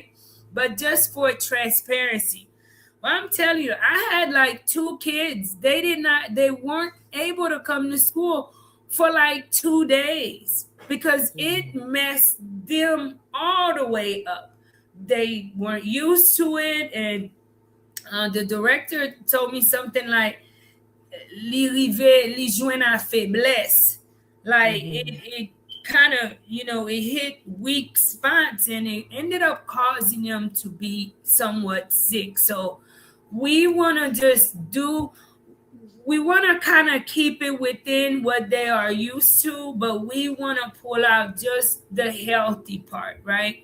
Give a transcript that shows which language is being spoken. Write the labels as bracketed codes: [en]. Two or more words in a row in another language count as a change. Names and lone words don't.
[en] But just for transparency. Well, I'm telling you, I had like 2 kids. They weren't able to come to school for like 2 days because it messed them all the way up. They weren't used to it, and the director told me something like, [ht] li rive, li jwen a faiblesse. [en] Like it kind of, it hit weak spots, and it ended up causing them to be somewhat sick. So we want to we want to kind of keep it within what they are used to, but we want to pull out just the healthy part, right?